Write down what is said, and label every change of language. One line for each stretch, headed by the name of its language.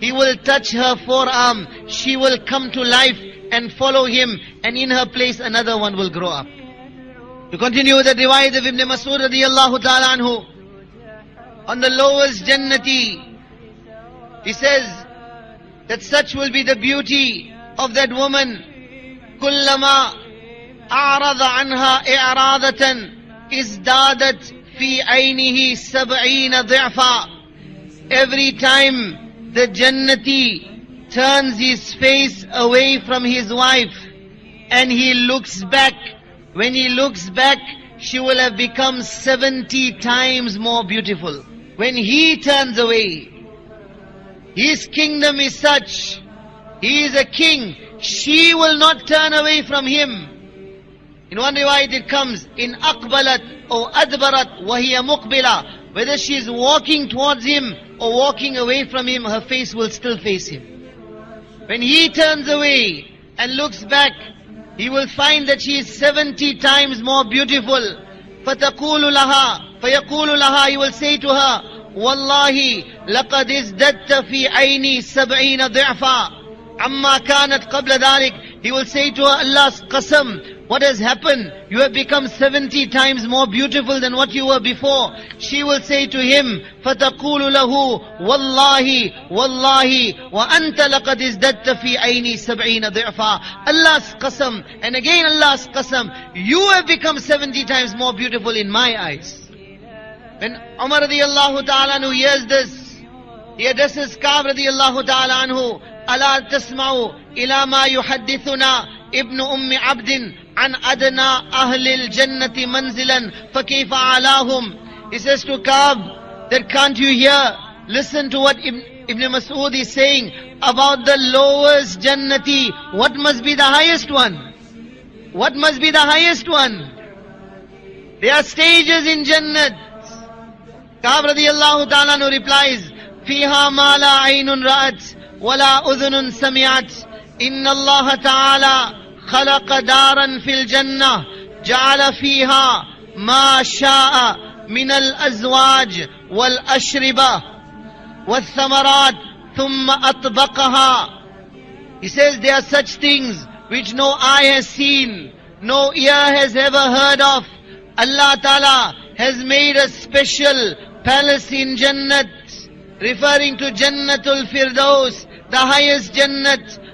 English: He will touch her forearm, she will come to life and follow him, and in her place another one will grow up. To continue with the riwayat of Ibn Mas'ud radiyallahu ta'ala anhu, on the lowest Jannati, he says that such will be the beauty of that woman.
Arabic: كلما أعرض عنها إعراضة ازدادت في عينه 70 ضعفا.
English: Every time the Jannati turns his face away from his wife and he looks back, when he looks back, she will have become 70 times more beautiful. When he turns away, his kingdom is such, he is a king, she will not turn away from him. In one riwayat it comes, in aqbalat or adbarat wa hiya muqbila. Whether she is walking towards him or walking away from him, her face will still face him. When he turns away and looks back, he will find that she is 70 times more beautiful.
Arabic: فَتَقُولُ لَهَا فَيَقُولُ لَهَا.
English: He will say to her, وَاللَّهِ لَقَدْ ازْدَدْتَ فِي عَيْنِي 70 ضِعْفًا عَمَّا كَانَتْ قَبْلَ ذَلِكَ. He will say to her, Allah's qasam, what has happened? You have become 70 times more beautiful than what you were before.
Arabic: She will say to him, فَتَقُولُ لَهُ وَاللَّهِ وَاللَّهِ وَأَنْتَ لَقَدْ ازْدَدْتَ فِي عَيْنِي سَبْعِينَ ضِعْفًا.
English: Allah's qasam, and again Allah's qasam, you have become 70 times more beautiful in my eyes. When Umar radiallahu ta'ala anhu hears this, he addresses Ka'b radiallahu ta'ala anhu, أَلَا تَسْمَعُ إِلَى مَا يُحَدِّثُنَا ابن أم عبد عن أدنى أهل الجنة منزلا فكيف علاهم. He says to Ka'b that can't you hear, listen to what Ibn Mas'ud is saying about the lowest Jannati. What must be the highest one? What must be the highest one? There are stages in Jannat.
Arabic: Ka'b radiyallahu ta'ala anhu replies, فيها ما لا عين رأت ولا أذن سمعت إن الله تعالى خلق دارا في الجنة جعل فيها ما شاء من الأزواج والأشربة والثمرات ثم أطبقها.
English: He says there are such things which no eye has seen, no ear has ever heard of. Allah Ta'ala has made a special palace in Jannat, referring to Jannatul Firdaus, the highest Jannat.